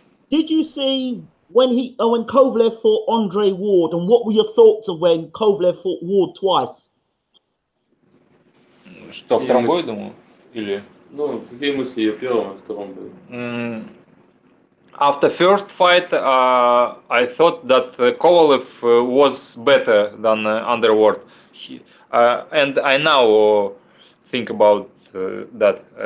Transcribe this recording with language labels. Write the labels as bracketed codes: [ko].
[en] Did you see when Kovalev fought Andre Ward, and what were your thoughts of when Kovalev fought Ward twice? [ru] Что, втором бою, думаю? Или... Ну, какие мысли о первом и втором бою? [en] After first fight, I thought that Kovalev was better than Andre Ward. And I now think about that.